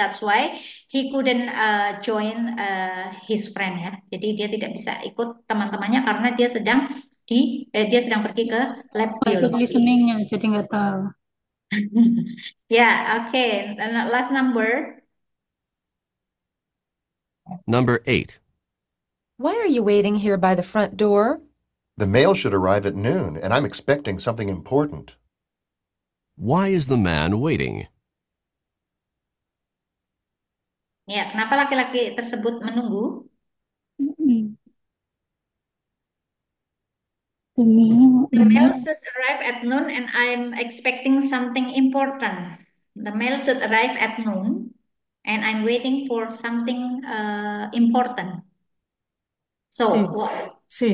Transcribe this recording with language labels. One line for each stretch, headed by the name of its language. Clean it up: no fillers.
English: That's why he couldn't join his friend ya.
Indonesian: Jadi dia tidak bisa ikut teman-temannya karena dia sedang pergi ke lab Ikut biologi. listeningnya, jadi nggak tahu.
English: Ya, oke. Last number. Number 8. Why are you waiting here by the front door? The mail should arrive at noon, and I'm expecting something important. Why is the man waiting?
Indonesian: Ya, kenapa laki-laki tersebut menunggu? Mm-mm. Demi
English: The mail should arrive at noon and I'm expecting something important. The mail should arrive at noon and I'm waiting for something important. So C.